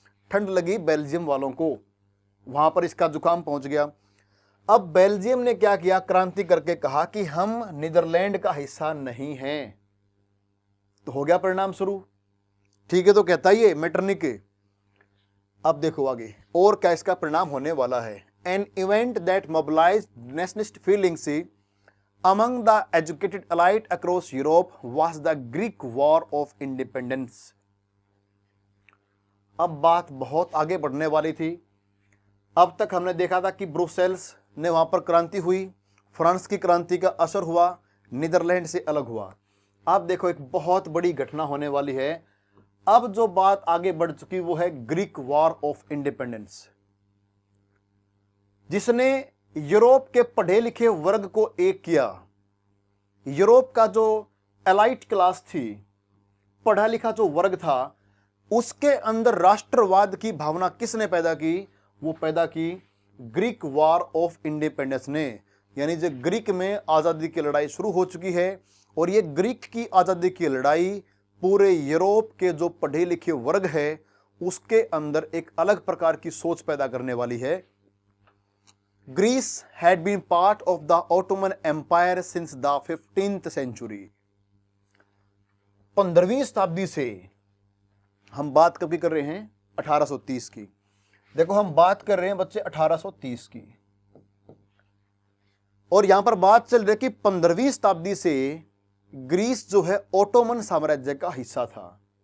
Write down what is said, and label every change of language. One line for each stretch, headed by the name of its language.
Hindi: ठंड लगी बेल्जियम वालों को। वहां पर इसका जुकाम पहुंच गया। अब बेल्जियम ने क्या किया? क्रांति करके कहा कि हम नीदरलैंड का हिस्सा नहीं हैं। तो हो गया परिणाम शुरू। ठीक है, तो कहता ही है मैटरनिक। अब देखो आगे और क्या इसका परिणाम होने वाला है।
English: An event that mobilised nationalist feelings among the educated elite across Europe was the Greek War of Independence।
Hindi: अब बात बहुत आगे बढ़ने वाली थी। अब तक हमने देखा था कि ब्रुसेल्स ने वहां पर क्रांति हुई, फ्रांस की क्रांति का असर हुआ, नीदरलैंड से अलग हुआ। अब देखो एक बहुत बड़ी घटना होने वाली है। अब जो बात आगे बढ़ चुकी वो है ग्रीक वॉर ऑफ इंडिपेंडेंस, जिसने यूरोप के पढ़े लिखे वर्ग को एक किया। यूरोप का जो एलाइट क्लास थी, पढ़ा लिखा जो वर्ग था, उसके अंदर राष्ट्रवाद की भावना किसने पैदा की? वो पैदा की ग्रीक वॉर ऑफ इंडिपेंडेंस ने। यानी जो ग्रीक में आजादी की लड़ाई शुरू हो चुकी है और ये ग्रीक की आजादी की लड़ाई पूरे यूरोप के जो पढ़े लिखे वर्ग है उसके अंदर एक अलग प्रकार की सोच पैदा करने वाली है।
English: Greece had been part of the Ottoman Empire since the 15th century।
Hindi: 15वीं शताब्दी से हम बात कब की कर रहे हैं? 1830 की। देखो हम बात कर रहे हैं बच्चे 1830 की, और यहां पर बात चल रही है कि 15वीं शताब्दी से ग्रीस जो है ओटोमन साम्राज्य का हिस्सा था।